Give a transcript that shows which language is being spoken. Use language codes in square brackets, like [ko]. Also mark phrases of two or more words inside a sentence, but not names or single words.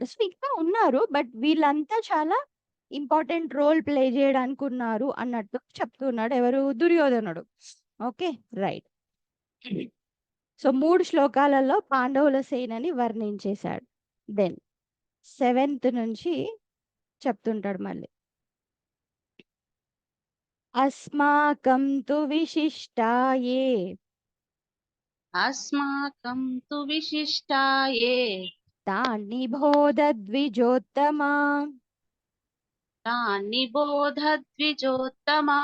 [te] సో ఇంకా ఉన్నారు, బట్ వీళ్ళంతా చాలా [en] important role play [te] చేయడానికి ఉన్నారు అన్నట్టు చెప్తున్నాడు. ఎవరు? దుర్యోధనుడు. [en] okay, right. [te] సో 3 శ్లోకాలలో పాండవుల సేనని వర్ణించేశాడు. దెన్ 7th నుంచి చెప్తుంటాడు మళ్ళీ. [sa] అస్మాకం తు విశిష్టాయే अस्माकं तु विशिष्टाये తాని బోధద్విజోత్తమా तान्निबोध द्विजोत्तमा